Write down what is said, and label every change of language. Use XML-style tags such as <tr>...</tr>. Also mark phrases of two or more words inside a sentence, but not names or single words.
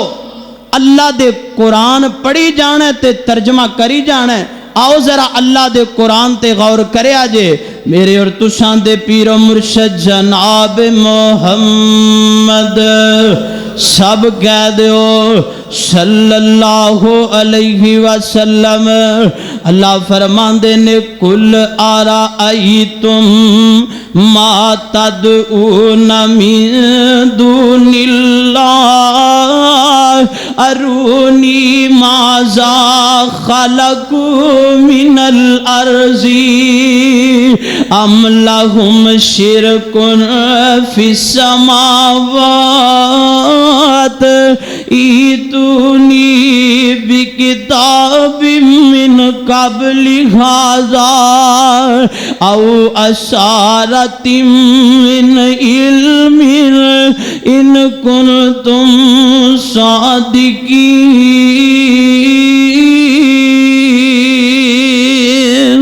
<pa>اللہ دے قرآن پڑھی جانا تے ترجمہ کری جانا. آؤ ذرا اللہ دے قرآن تے غور کرے جے. میرے اور تساں دے پیر و مرشد جناب محمد سب کہہ دو</pa> <ar>صلى الله عليه وسلم.</ar> <pa>اللہ فرماندے نے</pa> <ar>قل أرأيتم ما تدعون من دون الله أروني ماذا خلقوا من الأرض أم لهم شرك في السماوات ائتوني بكتاب من قبل هذا أو أثارة من علم إن كنتم صادقين.</ar>